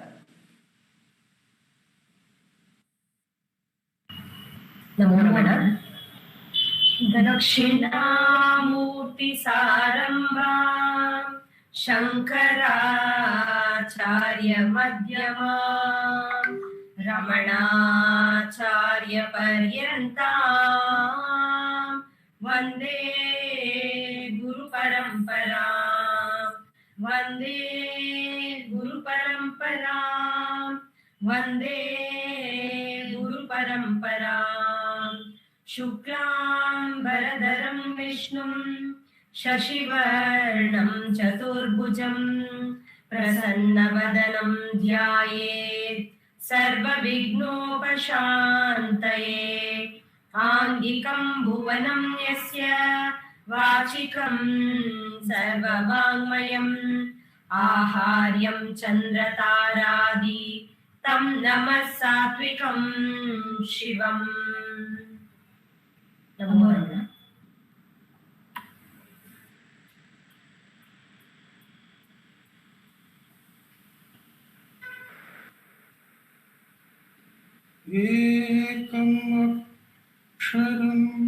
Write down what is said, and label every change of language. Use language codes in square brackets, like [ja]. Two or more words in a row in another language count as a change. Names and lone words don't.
[sa] ನಮೋ ನಮಃ. ದಕ್ಷಿಣಾಮೂರ್ತಿ ಸಾರಂಭಾ ಶಂಕರಾಚಾರ್ಯ ಮಧ್ಯಮಾ ರಮಣಾಚಾರ್ಯ ಪರ್ಯಂತಾ ವಂದೇ ಗುರು ಪರಂಪರಾ ವಂದೇ ಗುರು ಪರಂಪರಾ ವಂದೇ ಗುರು ಪರಂಪರಾ. ಶುಕ್ಲಾಂಬರಧರಂ ವಿಷ್ಣುಂ ಶಶಿವರ್ಣಂ ಚತುರ್ಭುಜಂ ಪ್ರಸನ್ನವದನಂ ಧ್ಯಾಯೇತ್ ಸರ್ವವಿಘ್ನೋಪಶಾಂತಯೇ. ಆಂಗಿಕಂ ಭುವನಂ ಯಸ್ಯ ವಾಚಿಕಂ ಸರ್ವವಾङ्ಮಯಂ ಆಹಾರ್ಯಂ ಚಂದ್ರತಾರಾದಿ ತಂ ನಮಃ ಸಾತ್ವಿಕಂ ಶಿವಂ. ನಮೋ ನಮಃ. ಏಕಂ ಅಕ್ಷರಂ